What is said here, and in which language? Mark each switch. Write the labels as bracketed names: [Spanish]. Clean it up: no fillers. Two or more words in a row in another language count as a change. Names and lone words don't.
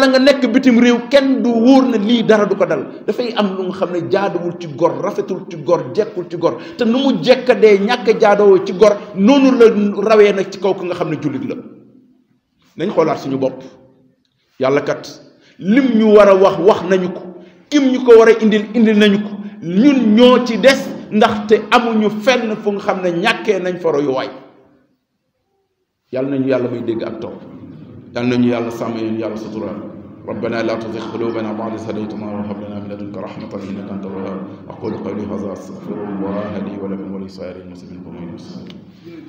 [Wolof] nga nekk bitim réew kenn du wóor na lii dara du ko dal dafay am lu nga xam ne jaaduwul ci gor rafetul ci gor jekkul ci gor te nu mu jekkadee ñàkk jaadoo ci gor noonu la rawee nag ci kaw ki nga xam ne jullit la nañ xoolaat suñu bopp yàlla kat lim ñu war a wax nañu ko kim ñu ko war a indil nañu ko ñun ñoo ci des ndaxte amuñu fenn fu nga xam ne ñàkkee nañ fa royuwaay yàlla nañu yàlla may dégg ak topp yàlla nañu yàlla sàmm yéen yàlla suturaal [Arabic] ربنا لا تزغ قلوبنا بعد إذ هديتنا وهب لنا من لدنك رحمة إنك أنت الوهاب أقول قولي هذا أستغفر الله لي ولكم ولسائر المسلمين.